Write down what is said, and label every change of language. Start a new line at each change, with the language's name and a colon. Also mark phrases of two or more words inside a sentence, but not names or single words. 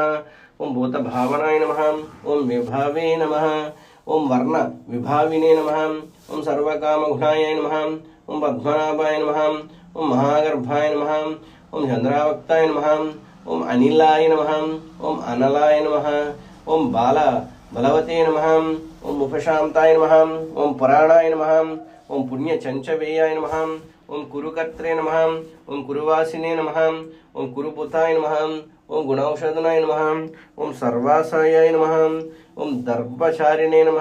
Sanskrit: ఓం భూతభావనాయ నమః. ఓం విభావే నమః. ఓం వర్ణ విభావినే నమః. ఓం సర్వకామగుణాయ నమః. ఓం పద్మనాభాయ నమః. ఓం మహాగర్భాయ నమః. ఓం చంద్రావక్తాయ నమః. ఓం అనిలాయ నమః. ఓం అనలాయ నమః. ఓం బాల बलवते नमः। ओम उपशांताय नमः। ओम पुराणाय नमः। ओम पुण्यचंचवेयाय नमः। ओम कुरुकर्त्रे नमः। ओम कुरुवासिने नमः। ओम कुरुपुताय नमः। ओम गुणौषधनाय नमः। ओम सर्वासायाय नमः। ओम दर्भचारिणे नमः।